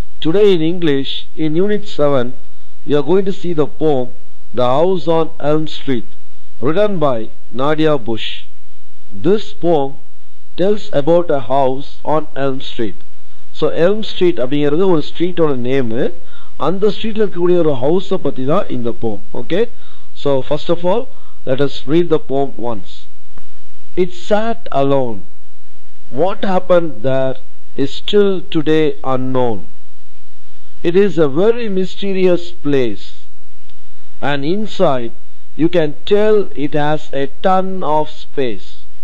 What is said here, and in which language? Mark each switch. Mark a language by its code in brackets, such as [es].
[en] Today in English, in Unit 7, we are going to see the poem The House on Elm Street, written by Nadia Bush. This poem tells about a house on Elm Street. [ta] So Elm Street அப்படிங்கிறது ஒரு ஸ்ட்ரீட்டோட name. அந்த ஸ்ட்ரீட்ல இருக்கக்கூடிய ஒரு ஹவுஸை பற்றி தான் இந்த poem. [en] Okay? So first of all, let us read the poem once. It sat alone. What happened there is still today unknown. It is a very mysterious place, and inside you can tell it has a ton of space.